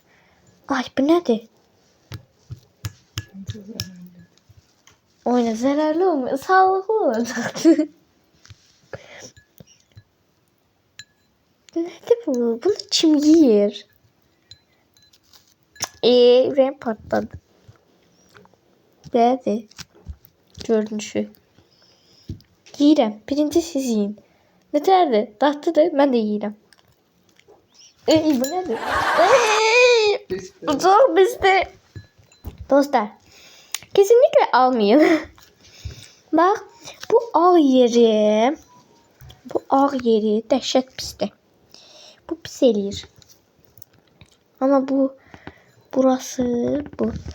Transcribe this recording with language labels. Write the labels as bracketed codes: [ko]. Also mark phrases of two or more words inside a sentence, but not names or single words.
[tr] Ay, bu nedir? Oyna, zararlı olmuyor. Sağlıklı olacaktı. Nedir bu? Bunu kim yer? Renk patladı. Beğendi. Görünüşü. [az] Yiyirəm. Birinci siz yiyin. Nətərdir? Dadlıdır. Mən də yiyirəm. Bu nədir? [tr] Çok bizde. Dostlar. Kesinlikle almayın. Bak. [az] Bu ağ yeri dəhşət pisdir. Bu pis eləyir. Ama burası bu.